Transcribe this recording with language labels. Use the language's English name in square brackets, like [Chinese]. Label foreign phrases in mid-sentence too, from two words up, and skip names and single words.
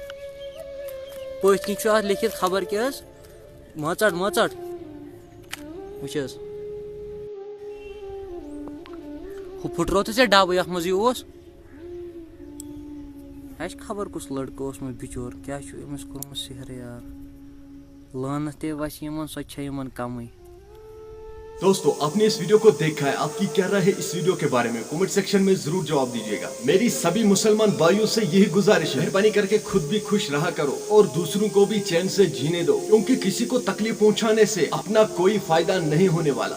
[Kashmiri] پٔتھۍ کِنۍ چھُ اتھ لیکھِتھ خبر کیٛاہ حظ, ما ژٹ وٕچھ حظ. ہُہ پھٕٹروو ژےٚ ڈبہٕ یتھ منٛز یہِ اوس. اَسہِ خبر کُس لڑکہٕ اوسمُت بِچور کیٛاہ چھُ أمِس کوٚرمُت سِحر یار لعنت تے وَسہِ یِمن سۄ چھےٚ یِمن کمٕے. [Urdu] دوستو آپ نے اس ویڈیو کو دیکھا ہے, آپ کی کیا رائے ہے اس ویڈیو کے بارے میں [English] comment section [Urdu] میں ضرور جواب دیجیے گا. میری سبھی مسلمان بھائیوں سے یہی گزارش ہے, مہربانی کر کے خود بھی خوش رہا کرو اور دوسروں کو بھی چین سے جینے دو, کیونکہ کسی کو تکلیف پہنچانے سے اپنا کوئی فائدہ نہیں ہونے والا.